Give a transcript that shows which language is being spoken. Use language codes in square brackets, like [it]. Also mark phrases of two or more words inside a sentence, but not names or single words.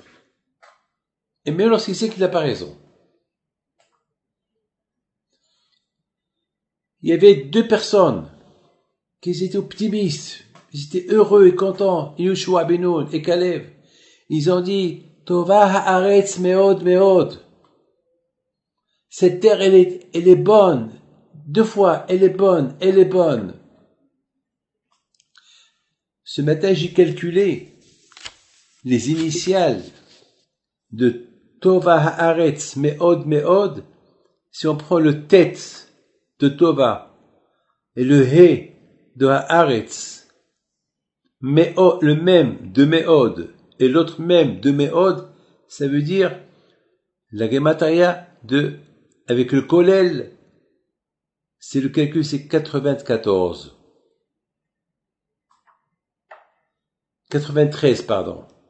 [fr] Et même lorsqu'il sait qu'il n'a pas raison. Il y avait deux personnes qui étaient optimistes, ils étaient heureux et contents, Yoshua ben Nun et Kalev. Ils ont dit, [he] טובה הארץ מאד מאד. [fr] Cette terre, elle est bonne. Deux fois, elle est bonne. Ce matin, j'ai calculé les initiales de [he] טובה הארץ מאד מאד. [fr] Si on prend le tête de Tova et le he de haaretz, le même de meod et l'autre même de meod, ça veut dire la gematria avec le kollel, c'est le calcul, c'est 93, pardon.